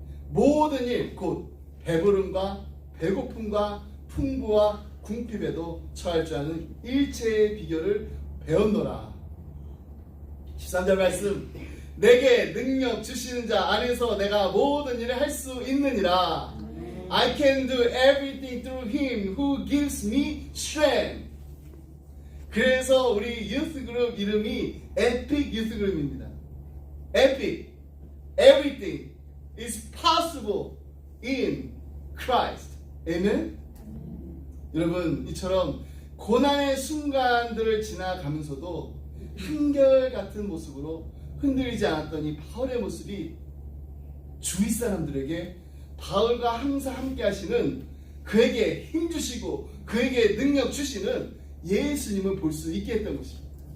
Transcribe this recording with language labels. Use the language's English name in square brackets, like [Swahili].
[Korean] 모든 일 곧 배부름과 배고픔과 풍부와 궁핍에도 처할 줄 아는 일체의 비결을 배웠노라. 13절 말씀, 내게 능력 주시는 자 안에서 내가 모든 일을 할 수 있느니라. [English] I can do everything through him who gives me strength. [Korean] 그래서 우리 유스 그룹 이름이 에픽 유스 그룹입니다. [English] 에픽, everything is possible in Christ. [Korean] 아멘. 여러분, 이처럼 고난의 순간들을 지나가면서도 한결같은 모습으로 흔들리지 않았던 이 바울의 모습이 주위 사람들에게 바울과 항상 함께 하시는, 그에게 힘 주시고 그에게 능력 주시는 예수님을 볼 수 있게 했던 것입니다.